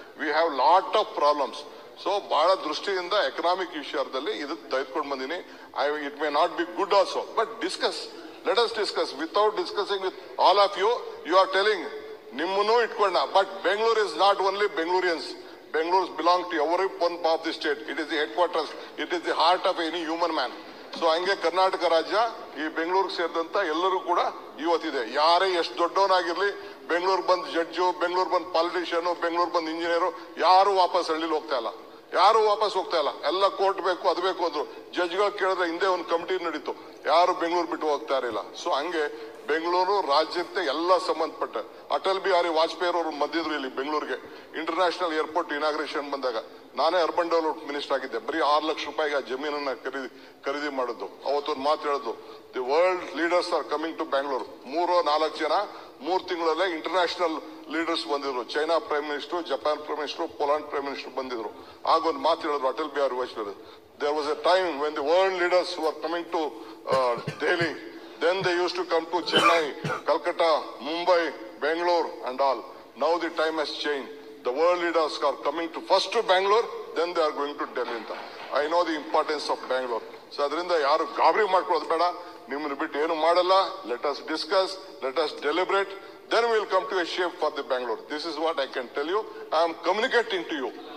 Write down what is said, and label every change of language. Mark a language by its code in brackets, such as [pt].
[en] We have lot of problems. [kn] So ಬಹಳ ದೃಷ್ಟಿಯಿಂದ economic ವಿಷಯದಲ್ಲಿ ಇದು ತೆಗೆದುಕೊಂಡು ಬಂದಿನಿ. [en] It may not be good also, but discuss, let us discuss. Without discussing with all of you, you are telling [kn] ನಿಮ್ಮನ್ನು ಇಟ್ಕೊಂಡ. [en] But Bengaluru is not only Bengalureans. Bengaluru belong to every one part of the state. It is the headquarters. It is the heart of any human man. [kn] So ಹಂಗೆ ಕರ್ನಾಟಕ ರಾಜ್ಯ ಈ ಬೆಂಗಳೂರಿಗೆ ಸೇರಿದಂತ ಎಲ್ಲರೂ ಕೂಡ ಇವತ್ತಿದೆ. ಯಾರೇ ಎಷ್ಟು ದೊಡ್ಡವನಾಗಿರ್ಲಿ, ಬೆಂಗಳೂರು ಬಂದ್ ಜಡ್ಜು, ಬೆಂಗಳೂರು ಬಂದ್ ಪಾಲಿಟಿಷಿಯನ್, ಬೆಂಗಳೂರು ಬಂದ್ ಇಂಜಿನಿಯರು, ಯಾರು ವಾಪಸ್ ಹಳ್ಳಿಲಿ ಹೋಗ್ತಾ ಇಲ್ಲ. ಎಲ್ಲ ಕೋರ್ಟ್ ಬೇಕು, ಅದು ಬೇಕು ಅಂದ್ರು. ಜಡ್ಜ್ಗಳು ಕೇಳಿದ್ರೆ ಹಿಂದೆ ಒಂದು ಕಮಿಟಿ ನಡೀತು, ಯಾರು ಬೆಂಗಳೂರು ಬಿಟ್ಟು ಹೋಗ್ತಾ ಇರಲಿಲ್ಲ. ಸೊ ಹಂಗೆ ಬೆಂಗಳೂರು ರಾಜ್ಯಕ್ಕೆ ಎಲ್ಲ ಸಂಬಂಧಪಟ್ಟ ಅಟಲ್ ಬಿಹಾರಿ ವಾಜಪೇಯಿ ಅವರು ಬಂದಿದ್ರು ಇಲ್ಲಿ ಬೆಂಗಳೂರಿಗೆ. ಇಂಟರ್ನ್ಯಾಷನಲ್ ಏರ್ಪೋರ್ಟ್ ಇನಾಗ್ರೇಷನ್ ಬಂದಾಗ ನಾನೇ ಅರ್ಬನ್ ಡೆವಲಪ್ಮೆಂಟ್ ಮಿನಿಸ್ಟರ್ ಆಗಿದ್ದೆ. ಬರೀ 6 ಲಕ್ಷ ರೂಪಾಯಿಗೆ ಆ ಜಮೀನನ್ನ ಖರೀದಿ ಮಾಡಿದ್ದು. ಅವತ್ತೊಂದು ಮಾತು ಹೇಳಿದ್ರು, [en] The world leaders are coming to Bangalore. [kn] 3-4 ಜನ 3 ತಿಂಗಳಲ್ಲೇ ಇಂಟರ್ನ್ಯಾಷನಲ್ ಲೀಡರ್ಸ್ ಬಂದಿದ್ರು. China prime minister, Japan prime minister, Poland prime minister ಬಂದಿದ್ರು. ಆಗೊಂದು ಮಾತು ಹೇಳಿದ್ರು Atal Bihari Vajpayee, [en] There was a time when the world leaders were coming to Delhi. Then they used to come to Chennai, Calcutta, Mumbai, Bangalore and all. Now the time has changed. The world leaders are coming to first to Bangalore, then they are going to Delhi. I know the importance of Bangalore. [kn] So ಅದರಿಂದ ಯಾರು ಗಾಬರಿ ಮಾಡ್ಕೊಳ್ಳೋದು ಬೇಡ. ನಿಮ್ಮನ್ನು ಬಿಟ್ಟು ಏನು ಮಾಡಲ್ಲ. [en] Let us discuss, let us deliberate, then we will come to a shape for the Bangalore. This is what I can tell you. I am communicating to you.